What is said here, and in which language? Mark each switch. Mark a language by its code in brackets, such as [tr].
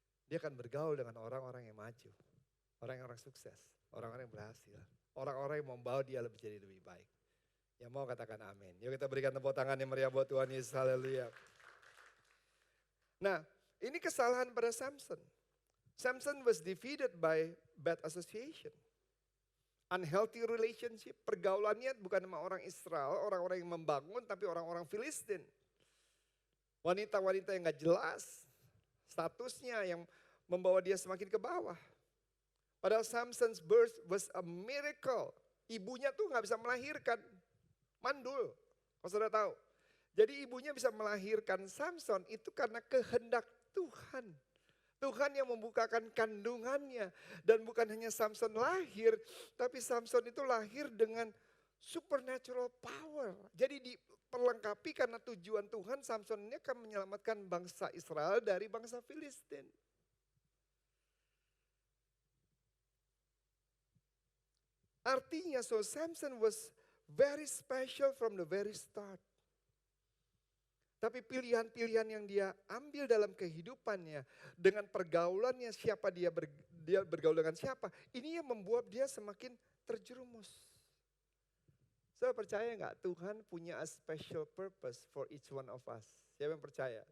[id] Dia akan bergaul dengan orang-orang yang maju. Orang-orang sukses, orang-orang yang berhasil. Orang-orang yang membawa dia jadi lebih baik. Yang mau katakan amin. Yuk kita berikan tepuk tangan yang meriah buat Tuhan Yesus, haleluya. Nah ini kesalahan pada Samson. [en] Samson was defeated by bad association. Unhealthy relationship, [id] pergaulannya bukan sama orang Israel, orang-orang yang membangun tapi orang-orang Filistin. Wanita-wanita yang gak jelas, statusnya yang membawa dia semakin ke bawah. Padahal [en] Samson's birth was a miracle. [id] Ibunya tuh gak bisa melahirkan, mandul. Kalau saudara tahu, Jadi ibunya bisa melahirkan Samson itu karena kehendak Tuhan. Tuhan yang membukakan kandungannya. Dan bukan hanya Samson lahir, tapi Samson itu lahir dengan supernatural power. Jadi diperlengkapi karena tujuan Tuhan, Samson ini akan menyelamatkan bangsa Israel dari bangsa Filistin. [en] Artinya, so Samson was very special from the very start. [id] Tapi pilihan-pilihan yang dia ambil dalam kehidupannya, dengan pergaulannya, siapa dia bergaul dengan siapa, ini yang membuat dia semakin terjerumus. Saya percaya nggak Tuhan punya [en] a special purpose for each one of us? [id] Siapa yang percaya?